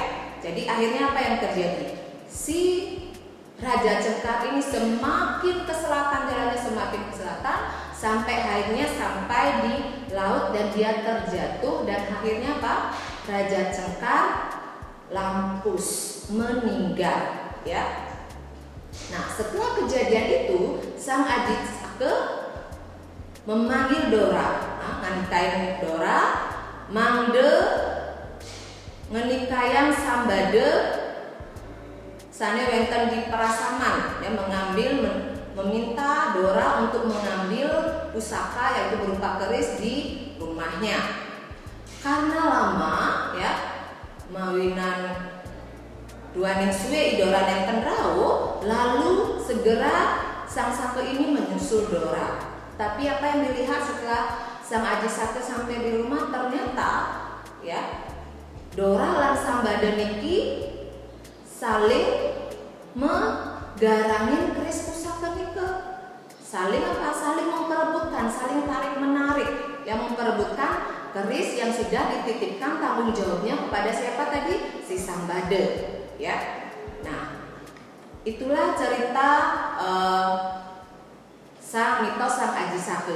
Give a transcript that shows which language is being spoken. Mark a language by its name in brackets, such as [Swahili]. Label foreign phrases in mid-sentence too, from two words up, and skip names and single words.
[Indonesian] Jadi akhirnya apa yang terjadi? Si Raja Cengkar ini semakin ke selatan, jalannya semakin ke selatan, sampai akhirnya sampai di laut dan dia terjatuh, dan akhirnya apa? Raja Cengkar lampus, meninggal ya. Nah, setelah kejadian itu Sang Aji Saka memanggil Dora, [Balinese] nganikain Dora, mangde ngenikayan Sambade sane wenten di Prasaman, [Indonesian] ya, meminta Dora untuk mengambil pusaka yaitu berupa keris di rumahnya. Karena lama ya [Balinese] mawinan duaning suwe idora nenten rau, [Indonesian] lalu segera Sang Saka ini menyusul Dora. Tapi apa yang dilihat setelah Sang Aji Saka sampai di rumah, ternyata ya Dora lan Sambada niki saling menggarangin keris pusaka nike. Saling apa? Saling memperebutkan, saling tarik menarik, yang memperebutkan keris yang sudah dititipkan tanggung jawabnya kepada siapa tadi? Si Sambada ya. Nah, itulah cerita mitos Sang Aji Saka.